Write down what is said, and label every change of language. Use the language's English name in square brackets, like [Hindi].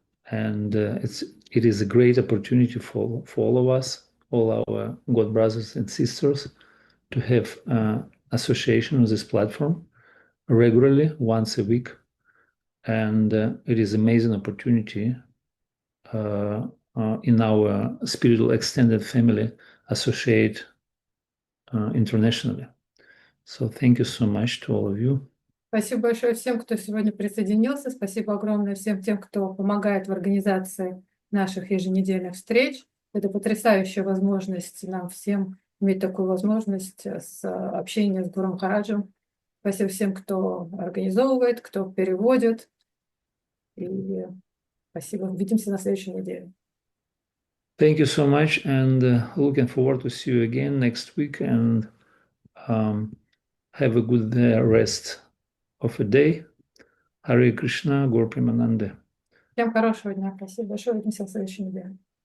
[English] And it is a great opportunity for all of us, all our God brothers and sisters, to have association with this platform regularly, once a week. And it is an amazing opportunity in our spiritual extended family associate internationally. So thank you so much to all of you. [Russian] Спасибо большое всем, кто сегодня присоединился. Спасибо огромное всем тем, кто помогает в организации наших еженедельных встреч. Это потрясающая возможность нам всем иметь такую возможность с общения с Гуру Махараджем. Спасибо всем, кто организовывает, кто переводит. И спасибо. Увидимся на следующей неделе. [English] Thank you so much, and looking forward to see you again next week, and have a good rest of a day. Hare Krishna, Gaur Premanande. [Russian] Всем хорошего дня. Спасибо большое. Увидимся на следующей неделе.